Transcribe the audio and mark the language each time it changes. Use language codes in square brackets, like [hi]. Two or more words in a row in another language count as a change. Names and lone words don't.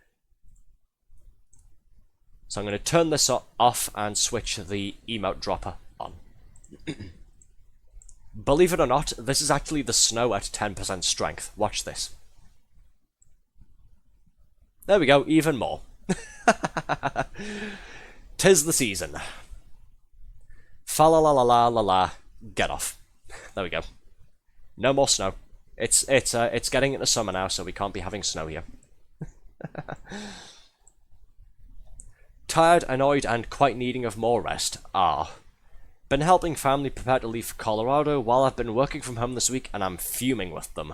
[en] So I'm going to turn this off and switch the emote dropper on. Believe it or not, this is actually the snow at 10% strength. Watch this. There we go, even more. 'Tis the season. Fa la la la la la la. Get off. There we go. No more snow. It's getting into summer now, so we can't be having snow here. Tired, annoyed, and quite needing of more rest. Been helping family prepare to leave for Colorado while I've been working from home this week, and I'm fuming with them.